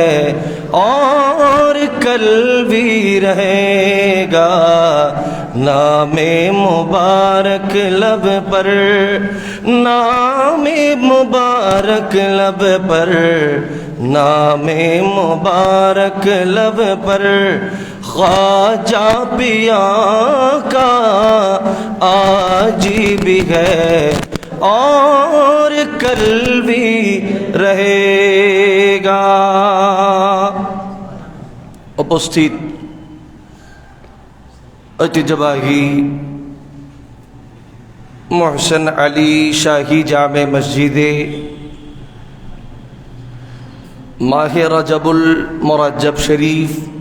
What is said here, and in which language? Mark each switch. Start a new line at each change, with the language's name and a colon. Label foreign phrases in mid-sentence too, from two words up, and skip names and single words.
Urdu: اور کل بھی رہے گا نام مبارک لب پر نام مبارک لب پر نام مبارک لب پر خواجہ پیا کا آج بھی ہے اور کل بھی رہے گا۔
Bangla: উপস্থিত ঐতিহ্যবাহী মোহসেন আলী শাহী জামে মসজিদে মাহে রজবুল মুরাজ্জব শরীফ